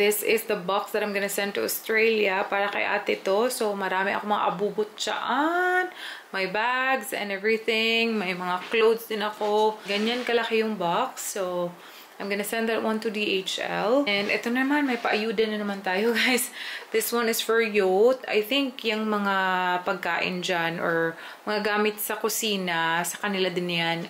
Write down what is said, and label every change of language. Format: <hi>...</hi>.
<en>This is the box that I'm gonna send to Australia</en> <tl>para kay ate to. So marami ako mga abubot dyan. May</tl> <en>bags and everything.</en> <tl>May mga clothes din ako. Ganyan kalaki yung box.</tl> <en>So I'm gonna send that one to DHL.</en> <tl>And ito naman, may paayuda na naman tayo guys.</tl> <en>This one is for Yote. I think</en> <tl>yung mga pagkain dyan or mga gamit sa kusina, sa kanila din yan.</tl>